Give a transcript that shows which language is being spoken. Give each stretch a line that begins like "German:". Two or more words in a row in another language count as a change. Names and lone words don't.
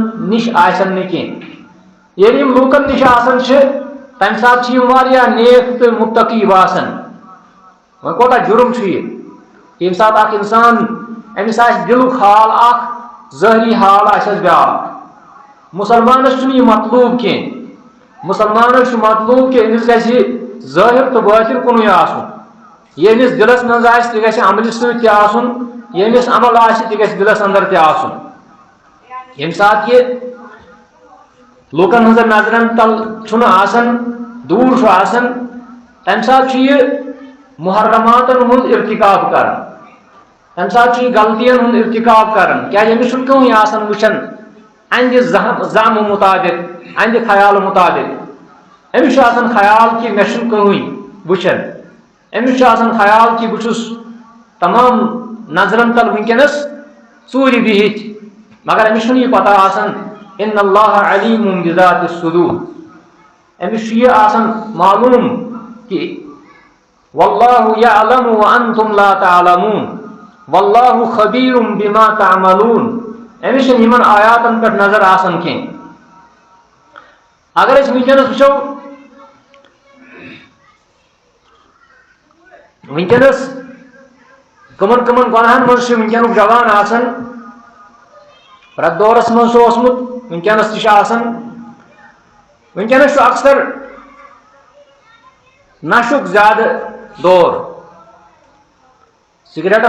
Kashmiri: نش آسن نکین یعنی یم لوکن نش آسن تم سات یم واریاہ نیک تو متقی باسن وہ کوتا جرم یہ یم سات اخ انسان امس دلک حال اخ ظاہری حال آسس بیاکھ مسلمانس یہ مطلوب کی مسلمانس مطلوب کہ امس گژھِ ظاہر تو باطن کنوے آسن یہ امس دلس مز آسہِ تہِ گژھِ عملہِ سۭتۍ تہِ آسن یہ امس عمل آسہِ تہِ گژھِ دلس اندر تہِ آسن ییٚمہِ ساتہٕ یہ لوکن ہٕنٛزن نظرن تل چھُنہٕ آسان دوٗر چھُ آسان تمہِ ساتہٕ چھُ یہِ محرماتن ہُنٛد ارتکاب کران تمہِ ساتہٕ چھُ یہِ غلطین ہُنٛد ارتکاب کران کیازِ أمِس چھُنہٕ کٕہٕنۍ آسان وٕچھان اہندِ زامہٕ مطابق اہندِ خیال مطابق أمِس چھُ آسان خیال کہِ مےٚ چھُنہٕ کٕہٕنۍ وٕچھان أمِس چھُ آسان خیال کہِ بہٕ چھُس تمام نظرن تل وٕنکیٚنس ژوٗرِ بِہِتھ مگر أمِس چھُنہٕ یہِ پتہ آسان
Arabic: ان اللہ علیم بذات الصدور
Kashmiri: أمِس چھُ یہِ آسان معلوم کہ
Arabic: واللہ یعلم وانتم لا تعلمون واللہ خبیر بما تعملون
Kashmiri: أمِس چھنہٕ یِمن آیاتن پٮ۪ٹھ نظر آسان کینٛہہ اگر أسۍ وٕنکیٚنس وٕچھو وٕنکیٚنس کمن کمن گۄناہن منٛز چھُ وٕنکیٚنُک جوان آسان پرٛٮ۪تھ دورس منٛز چھُ اوسمُت وٕنکیٚنس تہِ چھُ آسان وٕنکیٚنس چھُ اکثر نشُک زیادٕ دور سگریٹن